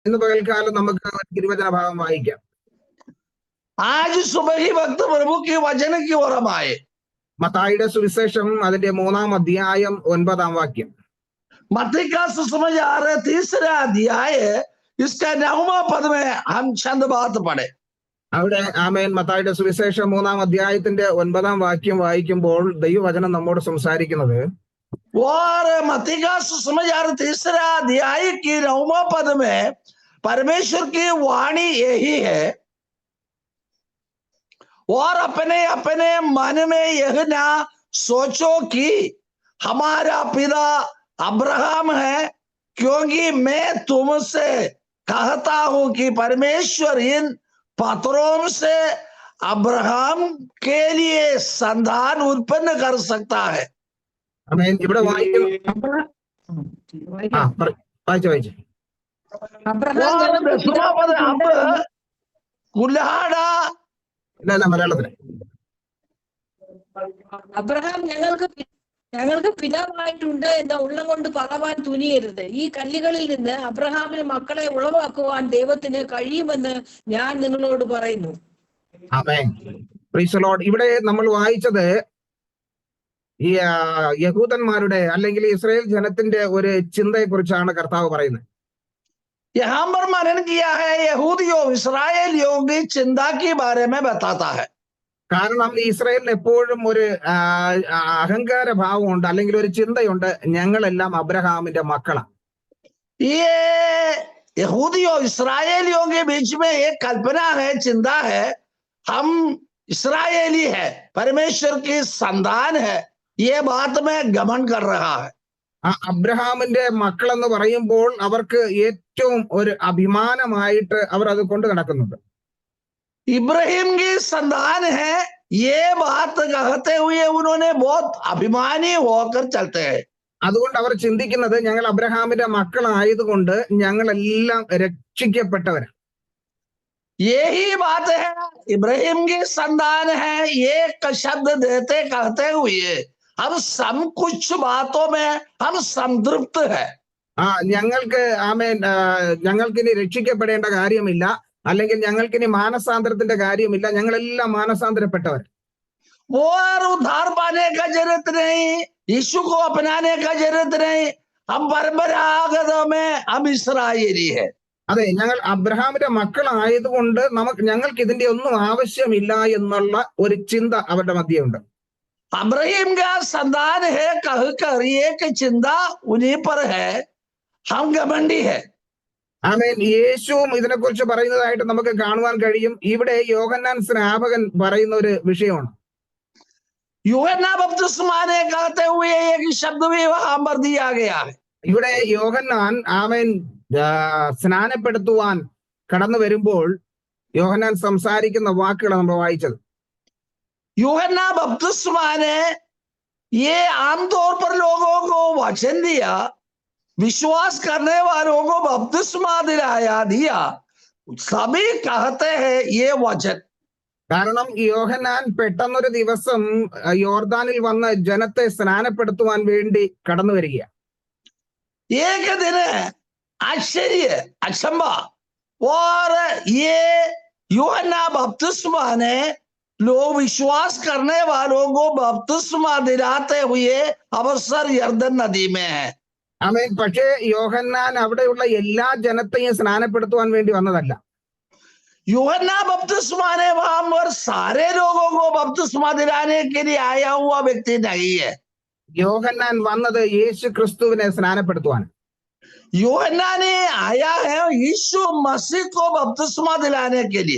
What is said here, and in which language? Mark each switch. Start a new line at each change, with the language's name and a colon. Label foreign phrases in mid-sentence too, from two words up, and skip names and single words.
Malayalam: ഇന്ന് പകൽക്കാലം നമുക്ക് തിരുവചന ഭാഗം വായിക്കാം.
Hindi: आज सुबह ही वक्त प्रभु की वचन की ओर हम आए।
Malayalam: മത്തായിയുടെ സുവിശേഷം അതിന്റെ 3-ാം അധ്യായം 9-ാം വാക്യം.
Hindi: मत्ती का सुसमाचार 3रा अध्याय इसका 9वां पद में हम चंद बात पढ़े।
Malayalam: അവിടെ ആമേൻ മത്തായിയുടെ സുവിശേഷം 3-ാം അധ്യായത്തിന്റെ 9-ാം വാക്യം വായിക്കുമ്പോൾ ദൈവവചനം നമ്മോട് സംസാരിക്കുന്നത്,
Hindi: और मत्ती का सुसमाचार 3रा अध्याय की 9वां पद में परमेश्वर की वाणी यही है, और अपने अपने मन में यह ना सोचो कि हमारा पिता अब्राहम है, क्योंकि मैं तुमसे कहता हूं कि परमेश्वर इन पत्थरों से अब्राहम के लिए संतान उत्पन्न कर सकता है।
Malayalam: ആമേൻ. ഇവിടെ വായിച്ചു. കുലാടാ മലയാളത്തില് അബ്രഹാം ഞങ്ങൾക്ക് പിതാവായിട്ടുണ്ട് എന്ന ഉള്ളം കൊണ്ട് പറവാൻ തുനിയരുത്. ഈ കല്ലുകളിൽ നിന്ന് അബ്രഹാമിന് മക്കളെ ഉളവാക്കുവാൻ ദൈവത്തിന് കഴിയുമെന്ന് ഞാൻ നിങ്ങളോട് പറയുന്നു. ആമേൻ.
English: Praise the Lord.
Malayalam: ഇവിടെ നമ്മൾ വായിച്ചത് ഈ യഹൂദന്മാരുടെ അല്ലെങ്കിൽ ഇസ്രായേൽ ജനത്തിന്റെ ഒരു ചിന്തയെ കുറിച്ചാണ് കർത്താവ് പറയുന്നത്.
Hindi: यहाँ पर मनन किया है यहूदियों इस्राएलियों की चिंता के बारे में बताता है।
Malayalam: കാരണം ഇസ്രായേലിന് എപ്പോഴും ഒരു അഹങ്കാര ഭാവമുണ്ട്, അല്ലെങ്കിൽ ഒരു ചിന്തയുണ്ട്, ഞങ്ങളെല്ലാം അബ്രഹാമിന്റെ മക്കളാണ്.
Hindi: ये यहूदियों इस्राएलियों के बीच में एक कल्पना है, चिंता है, हम इस्राएली है, परमेश्वर की संतान है, ये बात में गमन कर रहा है.
Malayalam: അബ്രഹാമിന്റെ മക്കൾ എന്ന് പറയുമ്പോൾ അവർക്ക് ഏറ്റവും ഒരു അഭിമാനമായിട്ട് അവർ അത് കൊണ്ട് നടക്കുന്നുണ്ട്.
Hindi: इब्राहिम की संतान है, ये बात कहते हुए उन्होंने बहुत अभिमानी होकर चलते हैं.
Malayalam: അതുകൊണ്ട് അവർ ചിന്തിക്കുന്നത്, ഞങ്ങൾ അബ്രഹാമിന്റെ മക്കളായതുകൊണ്ട് ഞങ്ങളെല്ലാം രക്ഷിക്കപ്പെട്ടവരാണ്.
Hindi: यही बात है, इब्राहिम की संतान है, ये शब्द देते कहते हुए हम सब कुछ बातों में हम संतृप्त है.
Malayalam: ഞങ്ങൾക്ക് ആമേൻ, ഞങ്ങൾക്കിനി രക്ഷിക്കപ്പെടേണ്ട കാര്യമില്ല, അല്ലെങ്കിൽ ഞങ്ങൾക്കിനി മാനസാന്തരത്തിന്റെ കാര്യമില്ല, ഞങ്ങളെല്ലാം മാനസാന്തരപ്പെട്ടവർ.
Hindi: और उद्धार पाने का जरूरत नहीं, यीशु को अपनाने का जरूरत नहीं, हम परंपरागत में हम इस्राएली है.
Malayalam: അതെ, ഞങ്ങൾ അബ്രഹാമിന്റെ മക്കളായതുകൊണ്ട് ഞങ്ങൾക്ക് ഇതിന്റെ ഒന്നും ആവശ്യമില്ല എന്നുള്ള ഒരു ചിന്ത അവരുടെ മധ്യേ ഉണ്ട്.
Hindi: अब्राहिम का संतान है कहकर एक चिंता उन्हीं पर है, हम घमंडी है.
Malayalam: ആമേൻ. യേശുവും ഇതിനെക്കുറിച്ച് പറയുന്നതായിട്ട് നമുക്ക് കാണുവാൻ കഴിയും. ഇവിടെ യോഹന്നാൻ സ്നാപകൻ പറയുന്ന ഒരു വിഷയമാണ്.
Hindi: यूहन्ना बपतिस्मा ने कहते हुए एक शब्द भी वहां पर दिया गया है.
Malayalam: ഇവിടെ യോഹന്നാൻ ആമേൻ സ്നാനപ്പെടുത്തുവാൻ കടന്നു വരുമ്പോൾ യോഹന്നാൻ സംസാരിക്കുന്ന വാക്കുകളാണ് നമ്മൾ വായിച്ചത്.
Hindi: यूहन्ना बपतिस्मा ने ये आमतौर पर लोगों को वचन दिया, विश्वास करने वालों को बपतिस्मा दिया, सभी कहते हैं ये वचन.
Malayalam: കാരണം യോഹന്നാൻ പെട്ടെന്നൊരു ദിവസം യോർദാനിൽ വന്ന് ജനത്തെ സ്നാനപ്പെടുത്തുവാൻ വേണ്ടി കടന്നു വരികയാണ്.
Hindi: एक दिन आश्चर्य अचंबा, और ये यूहन्ना बपतिस्मा ने लोग विश्वास करने वालों को बपतिस्मा दिलाते हुए अवसर यर्दन नदी में है.
Malayalam: ആമേൻ. പക്ഷേ യോഹന്നാൻ അവിടെയുള്ള എല്ലാ ജനത്തെയും സ്നാനപ്പെടുത്തുവാൻ വേണ്ടി വന്നതല്ല.
Hindi: यूहन्ना बपतिस्मा ने वहां पर सारे लोगों को बपतिस्मा दिलाने के लिए आया हुआ व्यक्ति नहीं है.
Malayalam: യോഹന്നാൻ വന്നത് യേശു ക്രിസ്തുവിനെ സ്നാനപ്പെടുത്തുവാൻ.
Hindi: यूहन्ना ने आया है यीशु मसीह को बपतिस्मा दिलाने के लिए.